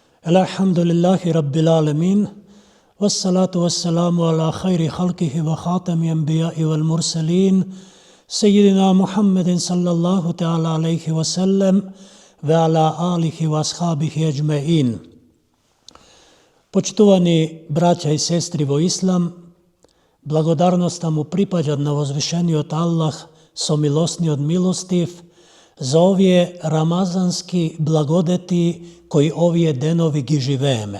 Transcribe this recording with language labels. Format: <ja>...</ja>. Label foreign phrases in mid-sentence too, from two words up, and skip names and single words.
<ar>الحمد لله رب العالمين، والصلاة والسلام على خير خلقه وخاتم الأنبياء والمرسلين، سيدنا محمد صلى الله تعالى عليه وسلم، وعلى آله وأصحابه أجمعين.</ar> <mk>Почитувани браќа и сестри во Ислам, благодарноста му припаѓа на возвишениот Аллах со милосниот милостив за овие рамазански благодети кои овие денови ги живееме.</mk>